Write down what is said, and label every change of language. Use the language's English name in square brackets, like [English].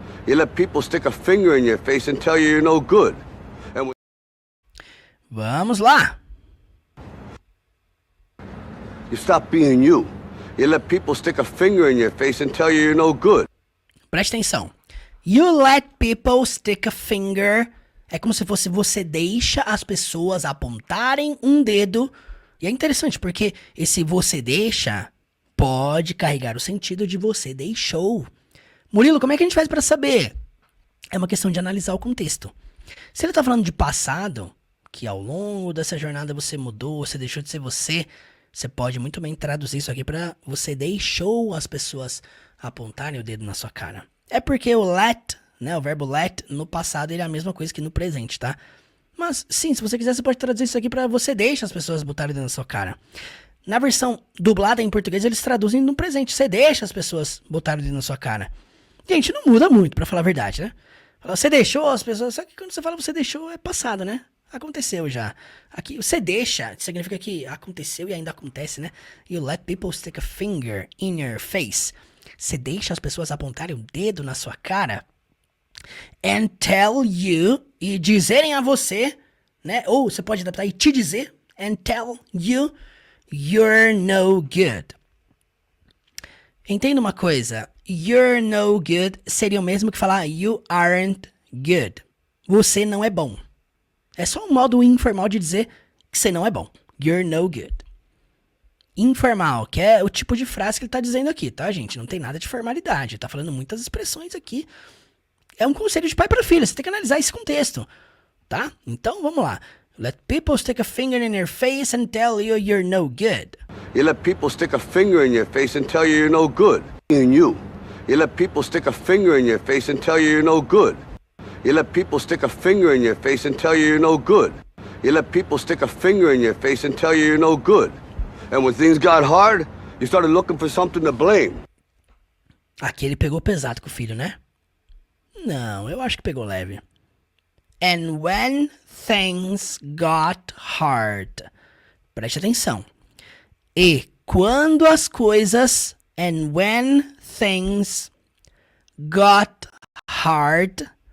[English] You let people stick a finger in your face and tell you you're no good. And [Portuguese] Vamos lá. [English] you stopped being you. You let people stick a finger in your face and tell you you're no good. [Portuguese] Preste atenção. [English] You let people stick a finger. [Portuguese] É como se fosse você deixa as pessoas apontarem um dedo. E é interessante porque esse você deixa pode carregar o sentido de você deixou. Murilo, como é que a gente faz para saber? É uma questão de analisar o contexto. Se ele tá falando de passado, que ao longo dessa jornada você mudou, você deixou de ser você, você pode muito bem traduzir isso aqui para você deixou as pessoas apontarem o dedo na sua cara. É porque o let, né, o verbo let, no passado ele é a mesma coisa que no presente, tá? Mas sim, se você quiser, você pode traduzir isso aqui para você deixa as pessoas botarem o dedo na sua cara. Na versão dublada em português, eles traduzem no presente. Você deixa as pessoas botarem o dedo na sua cara. Gente, não muda muito, pra falar a verdade, né? Você deixou as pessoas... Só que quando você fala você deixou, é passado, né? Aconteceu já. Aqui, você deixa, significa que aconteceu e ainda acontece, né? [English] You let people stick a finger in your face. [Portuguese] Você deixa as pessoas apontarem o dedo na sua cara [English] and tell you, [Portuguese] e dizerem a você, né? Ou você pode adaptar e te dizer, [English] and tell you you're no good. [Portuguese] Entenda uma coisa, [English] you're no good [Portuguese] seria o mesmo que falar [English] you aren't good. [Portuguese] Você não é bom. É só um modo informal de dizer que você não é bom. [English] You're no good. [Portuguese] Informal, que é o tipo de frase que ele tá dizendo aqui, tá, gente? Não tem nada de formalidade. Ele tá falando muitas expressões aqui. É um conselho de pai para filho. Você tem que analisar esse contexto, tá? Então, vamos lá. [English] Let people stick a finger in your face and tell you you're no good. You let people stick a finger in your face and tell you you're no good. In you. You let people stick a finger in your face and tell you you're no good. You let people stick a finger in your face and tell you you're no good. You let people stick a finger in your face and tell you you're no good. And when things got hard, you started looking for something to blame. [Portuguese] Aqui ele pegou pesado com o filho, né? Não, eu acho que pegou leve. [English] And when things got hard. [Portuguese] Preste atenção. E quando as coisas... [English] And when things got hard...